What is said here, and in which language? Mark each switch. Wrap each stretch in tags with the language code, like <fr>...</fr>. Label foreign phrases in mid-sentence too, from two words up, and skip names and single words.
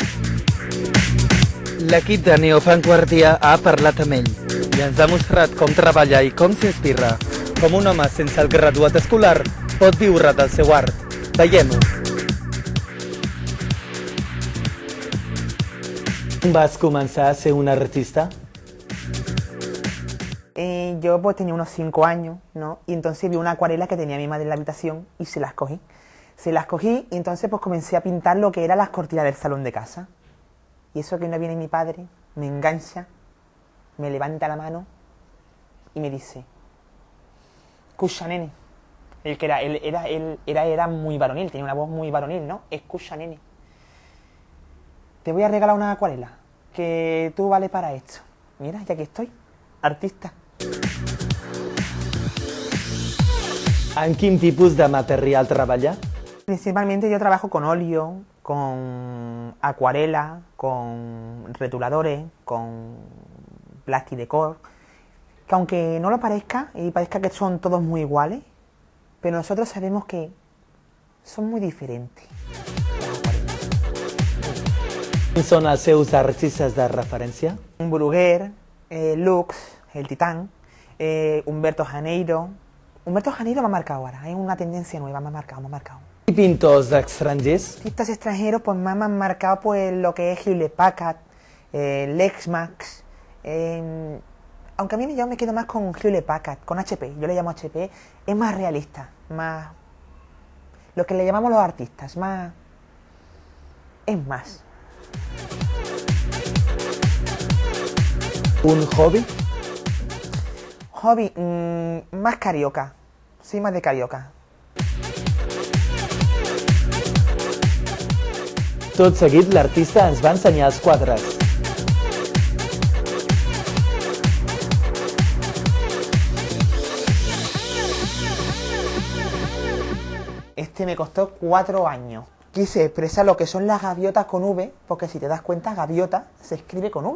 <ca>L'equip de Neovanguardia ha parlat amb ell i ens ha mostrat com treballa i com s'inspira, com un home sense el graduat escolar pot viure del seu art. Veiem-ho. Vas començar a ser un artista?</ca> <es>Yo pues tenía unos 5 años, ¿no? Y entonces vi una acuarela que tenía mi madre en la habitación y se las cogí. Se las cogí y entonces pues comencé a pintar lo que eran las cortinas del salón de casa. Y eso que no viene mi padre, me engancha, me levanta la mano y me dice: escucha, nene. Él era muy varonil, tenía una voz muy varonil, ¿no? Escucha, nene. Te voy a regalar una acuarela, que tú vales para esto. Mira, ya que estoy, artista.</es> <ca>En quin tipus de material treballa?</ca> <es>Principalmente yo trabajo con óleo, con acuarela, con retuladores, con plastidecor, que aunque no lo parezca y parezca que son todos muy iguales, pero nosotros sabemos que son muy diferentes.</es> <ca>Quins són els seus artistes de referència?</ca> <es>Un Bruguer, Lux, el Titán, Humberto Janeiro. Humberto Janeiro me ha marcado ahora, es una tendencia nueva, me ha marcado.</es> <ca>I pintors estrangers?</ca> <es>Artistas extranjeros pues me han marcado pues lo que es Hewlett Packard, Lexmax, aunque a mí yo me quedo más con Hewlett Packard, con HP, yo le llamo HP, es más realista, más lo que le llamamos los artistas, más es más.</es> <ca>Un hobby?</ca> <es>Hobby, más carioca, sí, más de carioca.</es> <ca>Tot seguit, l'artista ens va ensenyar els quadres.</ca> <es>Este me costó 4 años. Quise expresar lo que son las gaviotas con V, porque si te das cuenta, gaviota se escribe con V.</es>